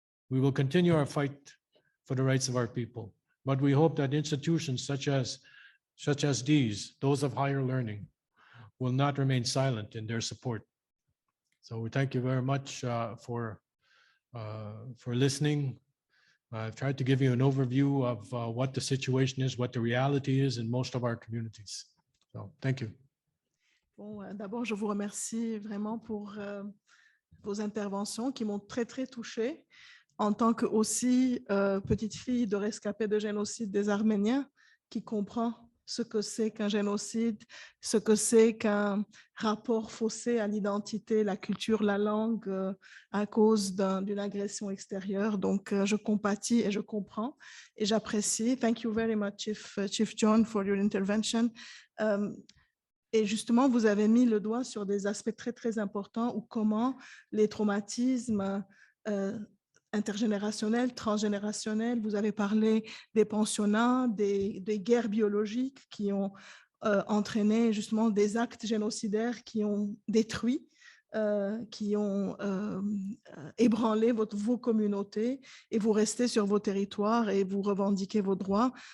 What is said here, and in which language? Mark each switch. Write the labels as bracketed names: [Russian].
[English] We will continue our fight for the rights of our people, but we hope that institutions such as these, those of higher learning, will not remain silent in their support. So we thank you very much for listening. I've tried to give you an overview of what the situation is, what the reality is in most of our communities. So thank you. [French] Bon, d'abord, je vous remercie vraiment pour vos interventions qui m'ont très, très touchée en tant que aussi petite fille de rescapée de génocide des Arméniens qui comprend ce que c'est qu'un génocide, ce que c'est qu'un rapport faussé à l'identité, la culture, la langue à cause d'une agression extérieure. Donc, je compatis et je comprends et j'apprécie. [English] Thank you very much, Chief John, for your intervention. [French] Et justement, vous avez mis le doigt sur des aspects très, très importants ou comment les traumatismes intergénérationnels, transgénérationnels, vous avez parlé des pensionnats, des guerres biologiques qui ont entraîné justement des actes génocidaires qui ont détruit, qui ont ébranlé vos communautés et vous restez sur vos territoires et vous revendiquez vos droits.